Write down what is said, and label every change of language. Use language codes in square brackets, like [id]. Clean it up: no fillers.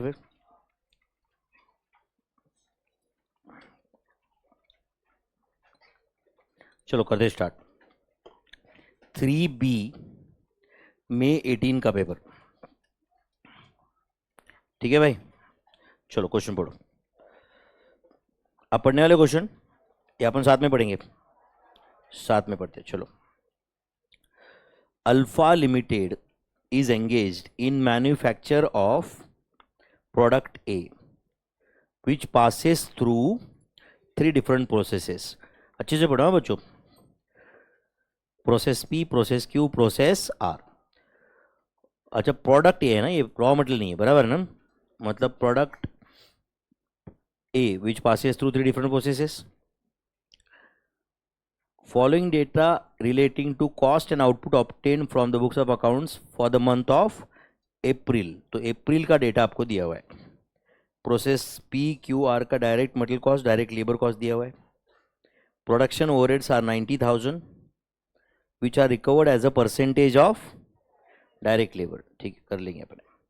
[hi] फिर चलो करते स्टार्ट। 3B मे 18 का पेपर। ठीक है भाई, चलो क्वेश्चन पढ़ो। आप पढ़ने वाले क्वेश्चन या अपन साथ में पढ़ेंगे? साथ में पढ़ते चलो। [en] Alpha limited is engaged in manufacture of product A which passes through 3 different processes। [hi] अच्छे से पढ़ो बच्चों। [en] Process P, process Q, process R। [hi] अच्छा प्रोडक्ट ए है ना, ये रॉ मटेरियल नहीं है, बराबर है ना? [en] मतलब product A which passes through 3 different processes। Following data relating to cost and output obtained from the books of accounts for the month of April. [hi] तो अप्रैल का डेटा आपको दिया हुआ है। प्रोसेस PQR का direct material cost, direct labour cost दिया हुआ है। [en] Production overheads are 90,000 which are recovered as a percentage of direct labour. [hi] ठीक है, कर लेंगे अपने।